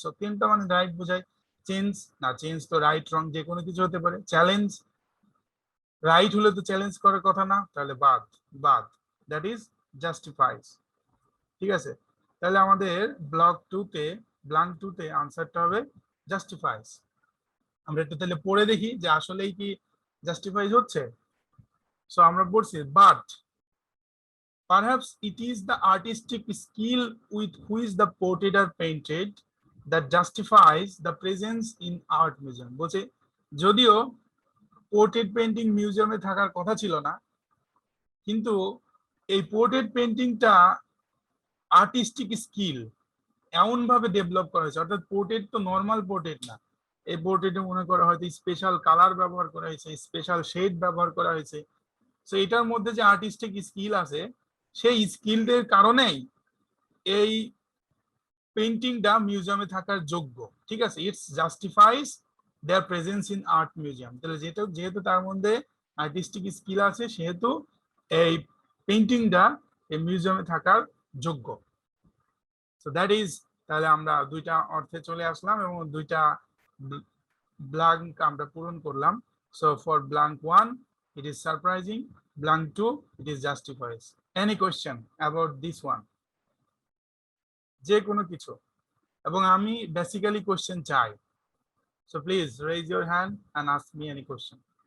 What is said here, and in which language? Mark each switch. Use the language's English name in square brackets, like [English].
[Bangla] So তিনটা মানে right বোঝায়, চেঞ্জ না, চেঞ্জ তো রাইট রং যে কোনো কিছু হতে পারে, চ্যালেঞ্জ রাইট হলে তো চ্যালেঞ্জ করার কথা না, তাহলে বাদ দ্যাট ইজ জাস্টিফাইজ, ঠিক আছে। তাহলে আমাদের ব্ল্যাঙ্ক 2 তে আনসারটা হবে জাস্টিফাইজ। আমরা একটু তাহলে পড়ে দেখি যে আসলেই কি জাস্টিফাইজ হচ্ছে। [English] so [Bangla] আমরা পড়ছি [English] But perhaps it is the artistic skill with which the portrait are painted that justifies the presence in art museum। [Bangla] বলছে যদিও পোর্ট্রেট পেন্টিং মিউজিয়ামে থাকার কথা ছিল না, কিন্তু এই পোর্ট্রেট পেন্টিংটা আর্টিস্টিক স্কিল এমন ভাবে ডেভেলপ করা হয়েছে, অর্থাৎ পোর্ট্রেট তো নর্মাল পোর্ট্রেট না, এই পোর্ট্রেটে মনে করা হয়তো স্পেশাল কালার ব্যবহার করা হয়েছে, স্পেশাল শেড ব্যবহার করা হয়েছে। তো এটার মধ্যে যে আর্টিস্টিক স্কিল আছে, সেই স্কিলদের কারণেই এই পেন্টিংটা মিউজিয়ামে থাকার যোগ্য, ঠিক আছে। [English] It's justifies their presence in art museum. [Bangla] তাহলে যেহেতু তার মধ্যে আর্টিস্টিক স্কিল আছে, সেহেতু এই পেন্টিংটা এই মিউজিয়ামে থাকার যোগ্য। সো দ্যাট ইজ, তাহলে আমরা দুইটা অর্থে চলে আসলাম এবং দুইটা ব্ল্যাঙ্ক আমরা পূরণ করলাম। [English] So for blank 1 it is surprising, blank 2 it is justifies। any question about this one? [Bangla] যে কোনো কিছু, এবং আমি বেসিক্যালি কোশ্চেন চাই, [English] so please raise your hand and ask me any question.